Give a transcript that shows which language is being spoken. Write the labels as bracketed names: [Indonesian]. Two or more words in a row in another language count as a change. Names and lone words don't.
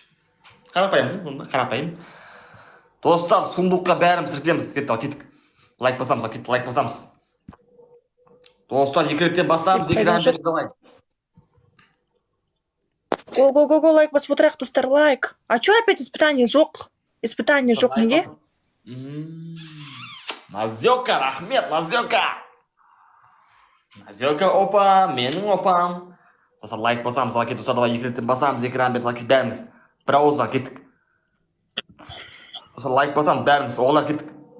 [Kazakh] Қарапайым. Достар, сундуққа бәріміз тіркелеміз. Кеттік. Лайк басамыз. Достар, екі реттен басамыз, экран бетін давай. Го, лайк басып отырайық, достар, лайк. [Russian] А чё опять испытание жоқ? [Kazakh] Испытание жоқ неге? Назёка, рахмет, Назёка, опа, менің опам. Достар, лайк басамыз, достар, давай екі реттен басамыз, экран бетін лайк бәріміз. Бір ауыздан кеттік. Достар, лайк басамыз, бәріміз, оғылар кеттік.